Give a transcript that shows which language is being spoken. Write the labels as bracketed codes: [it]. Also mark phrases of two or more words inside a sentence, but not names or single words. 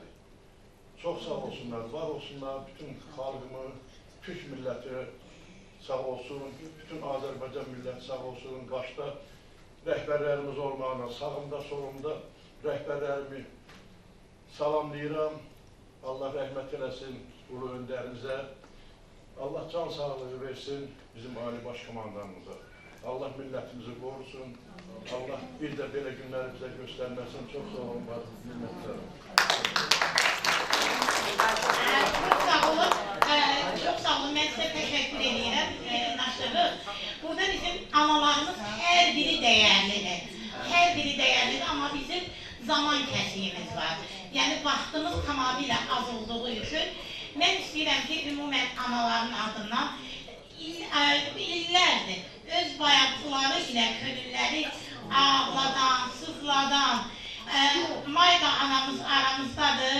[az] Çox sağ olsunlar, var olsunlar, bütün xalqımı, Türk milləti sağ olsun, bütün Azərbaycan milləti sağ olsun, başda rəhbərlərimiz olmağına, sağımda, solumda rəhbərlərimi salamlayıram. Allah rəhmət eləsin ulu öndərimizə. Allah can sağlığı versin bizim Ali Baş Komandanımıza. Allah millətimizi qorusun. Allah bir də belə günləri bizə göstərməsin. Çox sağ olun, minnətlərim. [tr] Çok sağ olun. Ben size teşekkür ederim. Burada bizim analarımız her biri değerlidir. Her biri değerlidir ama bizim zaman [az] kəsiyimiz var. Yəni vaxtımız tamamilə az olduğu üçün mən istəyirəm ki, ümumən anaların adından illərdir öz bayatıları ilə könülləri ağladan, sızladan Mayqa anamız aramızdadır.